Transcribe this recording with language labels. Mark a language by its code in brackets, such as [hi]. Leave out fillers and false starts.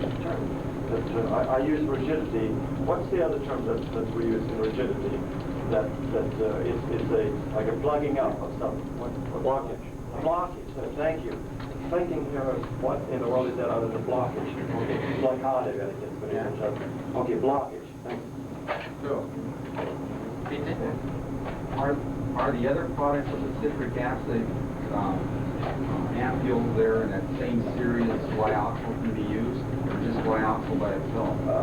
[en] I use rigidity. What's the other term that we use in rigidity? That it's like a plugging up of something. Blockage. Blockage. Thank you. thinking here is what in the world is that other than blockage? [de] Okay, Blockade werde ich jetzt benutzt. [en] Okay, blockage. Thanks. So, are the other products of the citric acid ampules there in that same series glyoxal can be used, or just glyoxal by itself?